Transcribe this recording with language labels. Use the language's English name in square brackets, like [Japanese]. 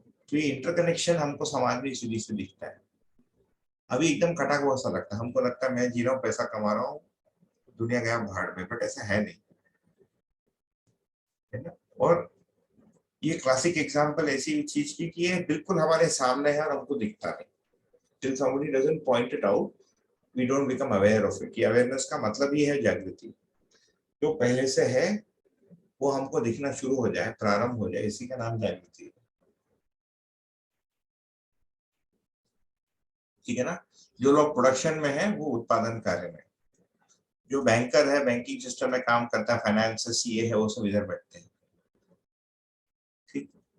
[Hindi] तो ये इंटरकनेक्शन हमको समाज में इसीलिए से दिखता है। अभी एकदम कटा हुआ सा लगता है, हमको लगता है मैं जी रहा हूँ, पैसा कमा रहा हूँ, दुनिया गया भाड़ में, बट ऐसा है नहीं, है ना। और ये क्लासिक एग्जांपल ऐसी चीज की कि ये बिल्कुल हमारे सामने है और हमको दिखता नहीं। [English] Till somebody doesn't point it out, we don't become aware of it। [Hindi] Awareness का मतलब ही है जागृति। जो पहले से है वो हमको दिखना शुरू हो जाए, प्रारंभ हो जाए, इसी का नाम जागृति है। ठीक है ना। जो लोग प्रोडक्शन में है वो उत्पादन कार्य में, जो बैंकर है बैंकिंग सिस्टम में काम करता है, फाइनेंस सीए है, वो सब इधर बैठते हैं। ठीक।